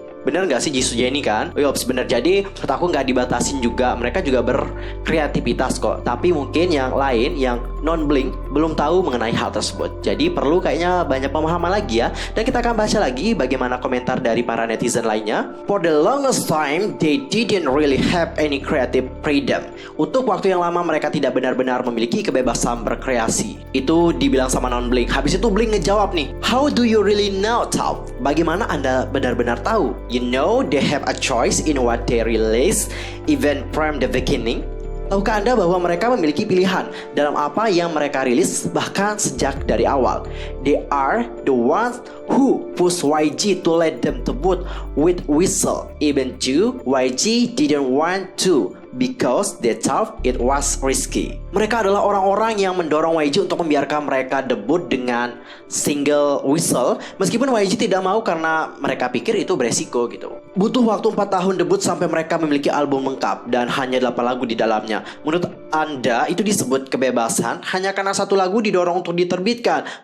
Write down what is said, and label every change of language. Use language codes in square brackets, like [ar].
[id] Bener gak sih Jisoo Jennie kan? Yops, bener. Jadi menurut aku gak dibatasin juga. Mereka juga berkreativitas kok. Tapi mungkin yang lain, yang non-Blink, belum tahu mengenai hal tersebut. Jadi perlu kayaknya banyak pemahaman lagi ya. Dan kita akan baca lagi bagaimana komentar dari para netizen lainnya. [en] For the longest time, they didn't really have any creative freedom. [id] Untuk waktu yang lama mereka tidak benar-benar memiliki kebebasan berkreasi. Itu dibilang sama non-Blink. Habis itu Blink ngejawab nih, [en] how do you really know, Taub? [id] Bagaimana Anda benar-benar tahu? [en] You know they have a choice in what they release even from the beginning. [id] Tahukah Anda bahwa mereka memiliki pilihan dalam apa yang mereka rilis bahkan sejak dari awal? [en] They are the ones who push YG to let them debut with Whistle. Even though YG didn't want to because they thought it was risky. [id] Mereka adalah orang-orang yang mendorong YG untuk membiarkan mereka debut dengan single Whistle, meskipun YG tidak mau karena mereka pikir itu beresiko gitu. Butuh waktu 4 tahun debut sampai mereka memiliki album lengkap dan hanya 8 lagu di dalamnya. Menurut Anda itu disebut kebebasan hanya karena satu lagu didorong untuk diterbitkan?